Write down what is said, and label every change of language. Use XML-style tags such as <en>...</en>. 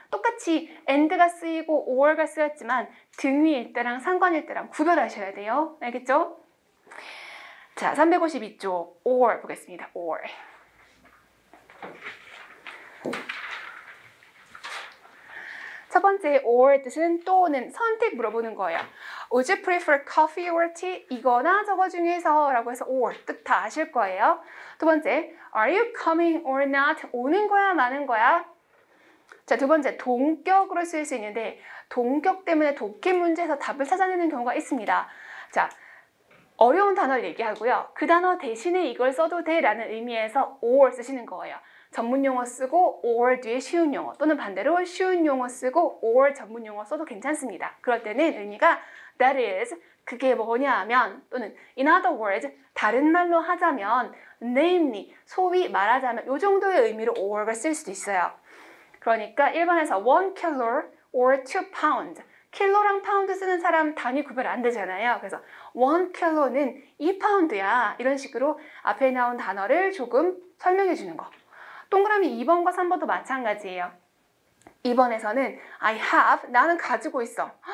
<ko>똑같이 and가 쓰이고 or가 쓰였지만 등위일 때랑 상관일 때랑 구별하셔야 돼요. 알겠죠? 자, 352쪽 or 보겠습니다. or. 첫 번째 or 뜻은 또는 선택 물어보는 거예요.</ko> <en>Would you prefer coffee or tea?</en> <ko>이거나 저거 중에서 라고 해서 or 뜻 다 아실 거예요. 두 번째,</ko> <en>are you coming or not?</en> <ko>오는 거야 마는 거야? 자, 두 번째, 동격으로 쓸 수 있는데 동격 때문에 독해 문제에서 답을 찾아내는 경우가 있습니다. 자, 어려운 단어를 얘기하고요. 그 단어 대신에 이걸 써도 돼 라는 의미에서 or 쓰시는 거예요. 전문 용어 쓰고 or 뒤에 쉬운 용어, 또는 반대로 쉬운 용어 쓰고 or 전문 용어 써도 괜찮습니다. 그럴 때는 의미가</ko> <en>that is,</en> <ko>그게 뭐냐 하면, 또는</ko> <en>in other words,</en> <ko>다른 말로 하자면, namely, 소위 말하자면 이 정도의 의미로 or가 쓸 수도 있어요. 그러니까 1번에서</ko> <en>1 kilo or 2 pound.</en> <ko>킬로랑 파운드 쓰는 사람 단위 구별 안 되잖아요. 그래서 1 kilo는 2파운드야. 이런 식으로 앞에 나온 단어를 조금 설명해 주는 거. 동그라미 2번과 3번도 마찬가지예요. 2번에서는</ko> <en>I have,</en> <ko>나는 가지고 있어.</ko>